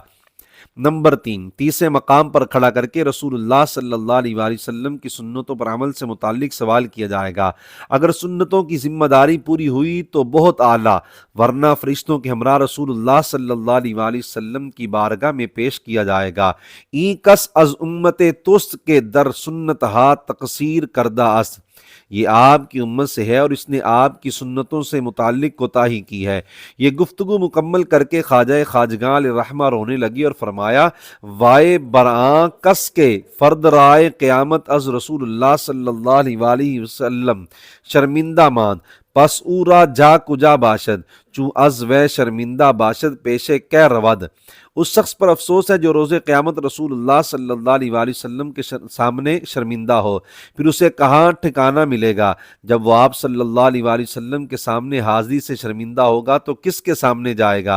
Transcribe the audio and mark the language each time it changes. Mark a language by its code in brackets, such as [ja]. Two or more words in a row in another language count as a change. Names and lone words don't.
[ur] نمبر 3، تیسرے مقام پر کھڑا کر کے رسول اللہ صلی اللہ علیہ وآلہ وسلم کی سنتوں پر عمل سے متعلق سوال کیا جائے گا۔ اگر سنتوں کی ذمہ داری پوری ہوئی تو بہت اعلیٰ، ورنہ فرشتوں کے ہمراہ رسول اللہ صلی اللہ علیہ وآلہ وسلم کی بارگاہ میں پیش کیا جائے گا۔ [fa] این کس از امت توست کے در سنت ہا تقصیر کردہ است، [ur] یہ آپ کی امت سے ہے اور اس نے آپ کی سنتوں سے متعلق کوتاہی کی ہے۔ یہ گفتگو مکمل کر کے خواجہ خواجگاں علیہ الرحمہ رونے لگی اور فرمایا، [fa] وائے برآں کس کے فرد رائے قیامت از رسول اللہ صلی اللہ علیہ وآلہ وسلم شرمندہ ماند، پس او را جا کجا باشد، چوں از وے شرمندہ باشد پیشے کہ رود۔ [ur] اس شخص پر افسوس ہے جو روز قیامت رسول اللہ صلی اللہ علیہ وآلہ وسلم کے سامنے شرمندہ ہو، پھر اسے کہاں ٹھکانہ ملے گا؟ جب وہ آپ صلی اللہ علیہ وآلہ وسلم کے سامنے حاضری سے شرمندہ ہوگا تو کس کے سامنے جائے گا؟